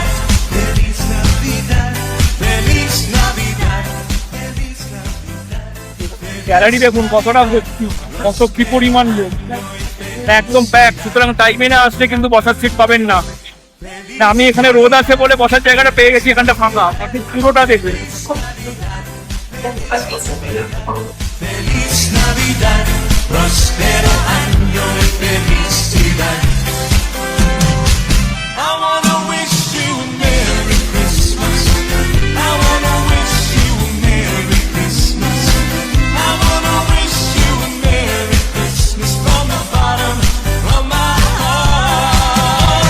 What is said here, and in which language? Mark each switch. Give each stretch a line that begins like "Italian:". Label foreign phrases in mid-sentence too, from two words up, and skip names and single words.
Spanish: Feliz Navidad, Feliz Navidad, Feliz Navidad.
Bangla: গ্যালারি দেখুন কতটা ভর্তি, কত কি পরিমাণ লোক, একদম প্যাক। সুতরাং টাইমে না আসলে কিন্তু বসার সিট পাবেন না। আমি এখানে রোদ আছে বলে বসার জায়গাটা পেয়ে গেছি, এখানটা ফাঁকা, বাকি পুরোটা দেখবেন।
Spanish: Feliz Navidad, próspero año de felicidad.
English: I wanna wish you a Merry Christmas. I wanna wish you a Merry Christmas. I wanna wish you a Merry Christmas from the bottom of my heart.